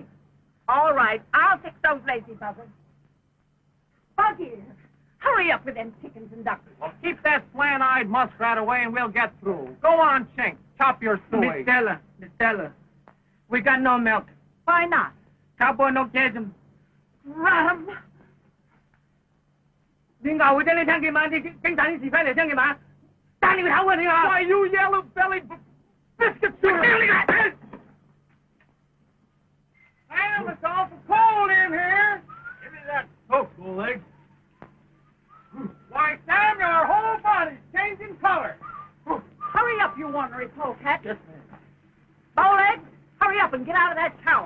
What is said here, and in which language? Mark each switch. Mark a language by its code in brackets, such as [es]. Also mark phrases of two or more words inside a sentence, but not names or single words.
[en] All right, I'll fix those lazy buggers. Buggy, hurry up with them chickens and ducks. Well, keep that slant-eyed muskrat away and we'll get through. Go on, Chink. Chop your suey. Miss Stella, we got no milk. Why not? Cowboy no catch 'em. Rum. [yue] 你咬佢啫，你聽佢嘛？你警察啲士兵嚟聽佢嘛？打你個頭啊你啊 [en] Why, you yellow-bellied biscuit shooter! Damn, it's awful cold in here. Give me that coat, Bull-Legs. Why, Sam, your whole body's changing color. Hurry up, you ornery polecat. Bowlegs, hurry up and get out of that shower.